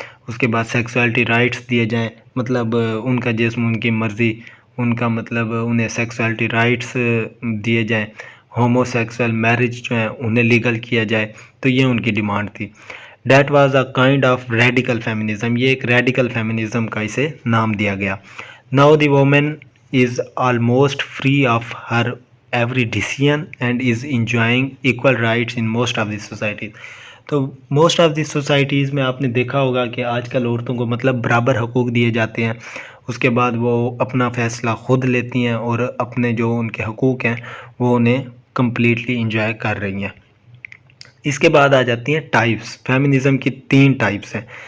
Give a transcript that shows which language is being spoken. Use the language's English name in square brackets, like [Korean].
[Urdu] اس کے بعد sexuality rights دیے جائیں, مطلب ان کا جسم ان کی مرضی, ان کا مطلب انہیں سیکسولیٹی رائٹس دیے جائیں. ہومو سیکسول میرج جو ہیں انہیں لیگل کیا جائے. تو یہ ان کی ڈیمانڈ تھی. [English] That was a kind of radical feminism. [Urdu] یہ ایک ریڈیکل فیمنزم کا اسے نام دیا گیا. Now the women [English] is almost free of her every decision and is enjoying equal rights in most of the societies. [Urdu] تو [English] most of the societies [Urdu] میں آپ نے دیکھا ہوگا کہ آج کل عورتوں کو مطلب برابر حقوق دیے جاتے ہیں. اس کے بعد وہ اپنا فیصلہ خود لیتی ہیں اور اپنے جو ان کے حقوق ہیں وہ انہیں کمپلیٹلی انجوائے کر رہی ہیں. اس کے بعد آ جاتی ہیں ٹائپس. فیمنزم کی 3 ٹائپس ہیں.